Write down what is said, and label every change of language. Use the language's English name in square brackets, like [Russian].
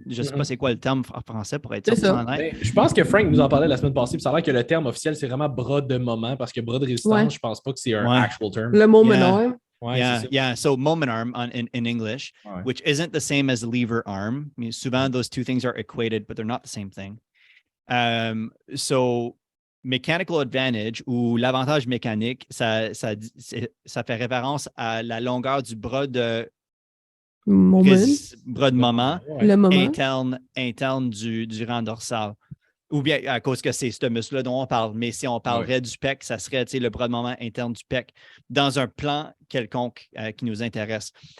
[French] Je ne sais pas c'est quoi le terme en français pour être sûr. Je pense que Frank nous en parlait la semaine passée, puis ça a l'air que le terme officiel, c'est vraiment bras de moment, parce que bras de résistance, je ne pense pas que c'est un actual term. Le mot meneur. Ouais, [English] yeah, [French] c'est ça. [English] yeah. So moment arm in English, [French] Ouais. [English] which isn't the same as lever arm. I mean, souvent, those two things are equated, but they're not the same thing. So mechanical advantage [French] ou l'avantage mécanique, ça fait référence à la longueur du bras de moment Ouais. Le moment. interne du rang dorsal. Ou bien à cause que c'est ce muscle-là dont on parle. Mais si on parlerait du pec, ça serait le bras de moment interne du pec dans un plan quelconque qui nous intéresse.